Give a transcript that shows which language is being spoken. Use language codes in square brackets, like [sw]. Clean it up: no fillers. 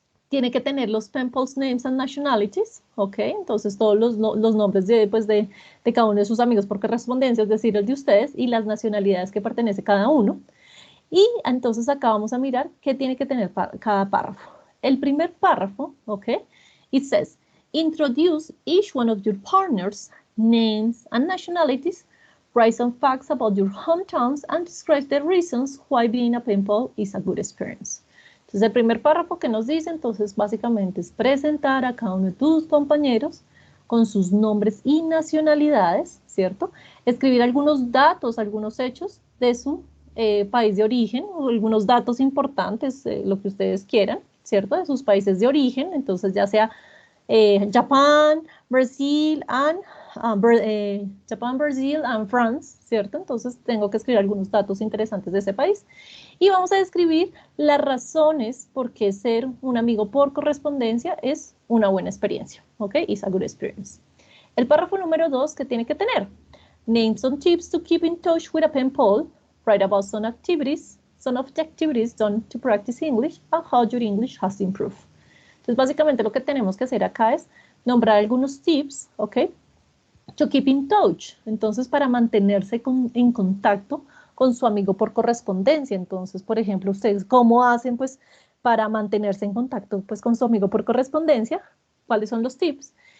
[es] tiene que tener los [en] pen pals names and nationalities, [es] ¿ok? Entonces todos los nombres de cada uno de sus amigos por correspondencia, es decir, el de ustedes, y las nacionalidades que pertenece cada uno. Y entonces acá vamos a mirar qué tiene que tener cada párrafo. El primer párrafo, ¿ok? [en] It says, introduce each one of your partners, names and nationalities, write some facts about your hometowns, and describe the reasons why being a pen pal is a good experience. [es] Entonces, el primer párrafo que nos dice, entonces, básicamente es presentar a cada uno de tus compañeros con sus nombres y nacionalidades, ¿cierto? Escribir algunos datos, algunos hechos de su país de origen, o algunos datos importantes, lo que ustedes quieran, ¿cierto? De sus países de origen, entonces ya sea Japan, Brasil, Brazil and France, ¿cierto? Entonces tengo que escribir algunos datos interesantes de ese país. Y vamos a describir las razones por qué ser un amigo por correspondencia es una buena experiencia, ¿ok? [en] It's a good experience. [es] El párrafo número 2, ¿qué tiene que tener? [en] Name some tips to keep in touch with a pen pal. Write about some of the activities done to practice English and how your English has improved. [es] Entonces, básicamente lo que tenemos que hacer acá es nombrar algunos tips, ¿ok? [en] To keep in touch. [es] Entonces, para mantenerse en contacto con su amigo por correspondencia. Entonces, por ejemplo, ustedes, ¿cómo hacen, pues, para mantenerse en contacto, pues, con su amigo por correspondencia? ¿Cuáles son los tips?